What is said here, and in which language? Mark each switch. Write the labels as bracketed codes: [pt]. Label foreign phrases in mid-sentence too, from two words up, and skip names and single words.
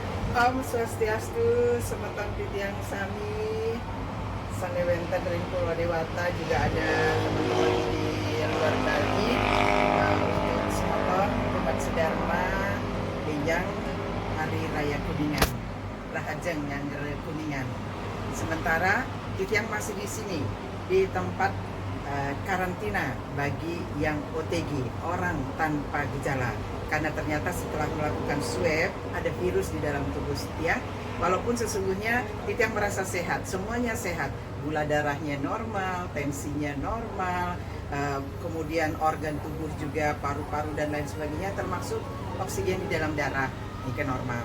[ban] Om Swastiastu, semeton titiang sami, sanewenten ring Pulau Dewata [id] juga ada teman-teman di luar Bali. Untuk semeton umat sedharma Benjang Hari Raya Kuningan, Rahajeng yang Kuningan. Sementara titiang masih di sini di tempat karantina bagi yang OTG, orang tanpa gejala, karena ternyata setelah melakukan swab ada virus di dalam tubuh Titiang. Walaupun sesungguhnya Titiang merasa sehat, semuanya sehat, gula darahnya normal, tensinya normal, kemudian organ tubuh juga paru-paru dan lain sebagainya, termasuk oksigen di dalam darah ini kan normal.